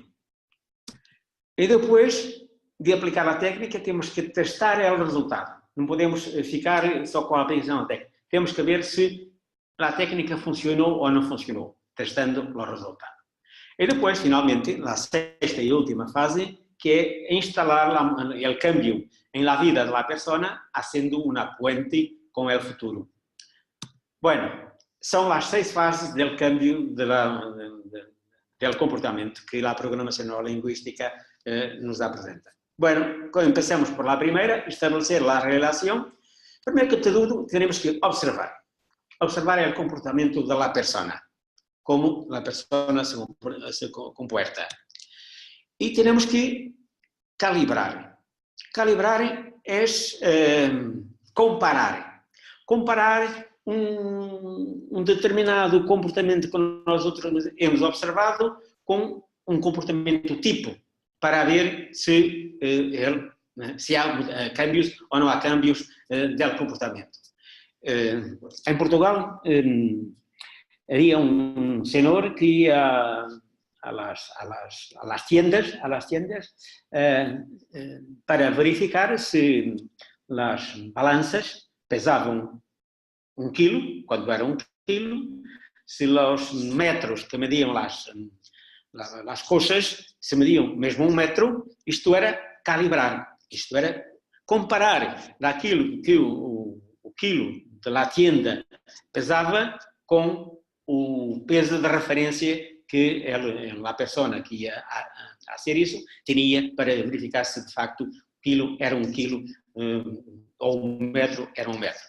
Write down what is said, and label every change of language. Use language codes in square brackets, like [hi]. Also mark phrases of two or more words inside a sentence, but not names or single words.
[pt] E depois de aplicar a técnica, temos que testar o resultado. Não podemos ficar só com a aplicação da técnica. Temos que ver se a técnica funcionou ou não funcionou, testando o resultado. E depois, finalmente, a sexta e última fase, que é instalar o cambio em [es] la vida de la persona, haciendo una puente [pt] com o futuro. Bueno, são as 6 fases do cambio do comportamento que a programação neurolinguística nos apresenta. [es] Bueno, empecemos por la primera, establecer la relación. Primero que todo, tenemos que observar el comportamiento de la persona, cómo la persona se comporta. Y tenemos que calibrar. Calibrar es comparar. Comparar un determinado comportamento que nosotros hemos observado con un comportamento tipo, para ver [pt] se há cambios ou não há cambios [es] del comportamento. [pt] Em Portugal, havia um senhor que ia [es] a las tiendas [pt] para verificar se as balanças pesavam 1 quilo, quando era 1 quilo, se os metros que mediam as coxas se mediam mesmo 1 metro, isto era calibrar, isto era comparar daquilo que o quilo da tienda pesava com o peso de referência que a pessoa que ia a hacer isso tinha para verificar se de facto o quilo era 1 quilo ou 1 metro era 1 metro.